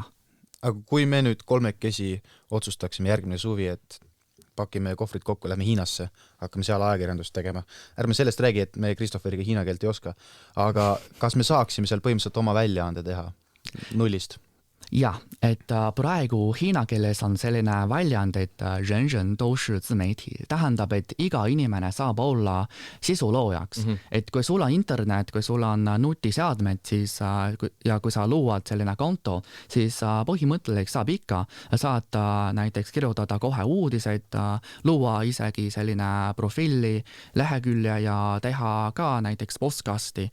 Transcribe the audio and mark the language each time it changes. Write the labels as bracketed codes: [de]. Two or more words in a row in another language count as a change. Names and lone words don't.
[et] Aga kui me nüüd kolmekesi otsustaksime järgmine suvi, et pakime kohvrid kokku, lähme Hiinasse, hakkame seal ajakirjandust tegema. Ärme sellest räägi, et me Kristoferiga hiina keelt ei oska, aga kas me saaksime seal põhimõtteliselt oma väljaande teha nullist? Jah, et praegu hiina keeles on selline väljend, et [zh] 人人都是自媒体. [et] Tähendab, et iga inimene saab olla sisuloojaks. Et kui sul on internet, kui sul on nutiseadmed, siis, ja kui sa luuad selline konto, siis põhimõtteliselt saab ikka saad näiteks kirjutada kohe uudiseid, luua isegi selline profiili, lehekülje ja teha ka näiteks podcasti.